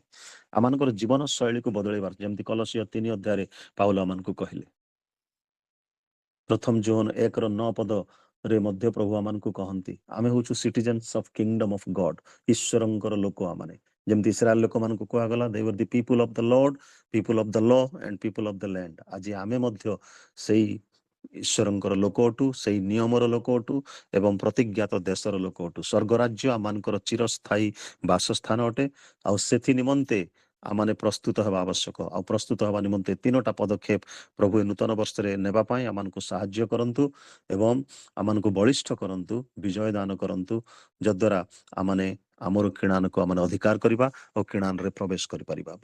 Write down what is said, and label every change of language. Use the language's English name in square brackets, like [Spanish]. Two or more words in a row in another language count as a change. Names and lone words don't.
[Odia] ଆମମାନଙ୍କର ଜୀବନ ଶୈଳୀକୁ ବଦଳେଇବାର, ଯେମିତି କଲସିୟ 3 ଅଧ୍ୟାୟରେ ପାଉଲ ଆମମାନଙ୍କୁ କହିଲେ। ପ୍ରଥମ ଜୋନ୍ 1:9 ପଦରେ ମଧ୍ୟ ପ୍ରଭୁ ଆମମାନଙ୍କୁ କହନ୍ତି ଆମେ ହଉଛୁ [English] citizens of Kingdom of God, [Odia] ଈଶ୍ୱରଙ୍କର ଲୋକ। ଆମମାନେ ଯେମିତି ଇସ୍ରାଏଲ ଲୋକମାନଙ୍କୁ କୁହାଗଲା [English] they were the people of the Lord, people of the law and people of the land। [Odia] ଆଜି ଆମେ ମଧ୍ୟ ସେଇ ଈଶ୍ୱରଙ୍କର ଲୋକ ଅଟୁ, ସେଇ ନିୟମର ଲୋକ ଅଟୁ ଏବଂ ପ୍ରତିଜ୍ଞାତ ଦେଶର ଲୋକ ଅଟୁ। ସ୍ୱର୍ଗରାଜ୍ୟ ଆମମାନଙ୍କର ଚିରସ୍ଥାୟୀ ବାସସ୍ଥାନ ଅଟେ। ଆଉ ସେଥି ନିମନ୍ତେ ଆମମାନେ ପ୍ରସ୍ତୁତ ହେବା ଆବଶ୍ୟକ। ଆଉ ପ୍ରସ୍ତୁତ ହେବା ନିମନ୍ତେ 3ଟା ପଦକ୍ଷେପ ପ୍ରଭୁ ଏ ନୂତନ ବର୍ଷରେ ନେବା ପାଇଁ ଆମମାନଙ୍କୁ ସାହାଯ୍ୟ କରନ୍ତୁ ଏବଂ ଆମମାନଙ୍କୁ ବଳିଷ୍ଠ କରନ୍ତୁ, ବିଜୟ ଦାନ କରନ୍ତୁ, ଯଦ୍ୱାରା ଆମମାନେ ଆମର କିଣାନକୁ ଆମମାନେ ଅଧିକାର କରିବା ଓ କିଣାନରେ ପ୍ରବେଶ କରିପାରିବା।